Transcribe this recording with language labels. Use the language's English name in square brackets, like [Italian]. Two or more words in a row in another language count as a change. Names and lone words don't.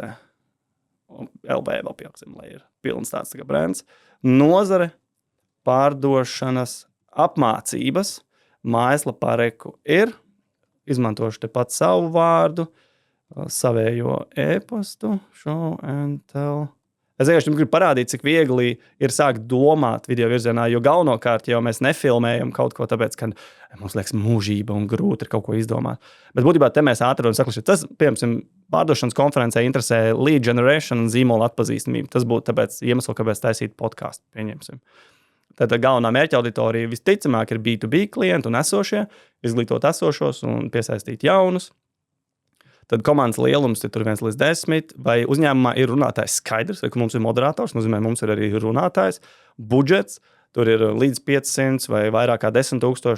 [Latvian] LB vēl pieliksim, lai ir pilns tāds kā brands. Nozare pārdošanas apmācības. Mājaslapā reku ir. Izmantošu te pat savu vārdu, savējo e-pastu, [English] show and tell. [Latvian] Es vienkārši gribu parādīt, cik viegli ir sākt domāt video virzienā, jo galvenokārt jau mēs nefilmējam kaut ko tāpēc, ka mums liekas mūžība un grūti ir kaut ko izdomāt. Bet būtībā te mēs ātri un saklaši. Tas, piemēram, pārdošanas konferencē interesē [English] lead generation [Latvian] un zīmola atpazīstamība. Tas būtu tāpēc iemesls, kāpēc taisīt podcastu, pieņemsim. Tad galvenā mērķa auditorija visticamāk ir B2B klienti un esošie, izglītot esošos un piesaistīt jaunus. Tad komandas lielums ir 1 līdz 10, vai uzņēmumā ir runātājs skaidrs, vai mums ir moderators, nozīmē, mums ir arī runātājs, budžets, tur ir līdz 500 vai vairāk kā 10 000.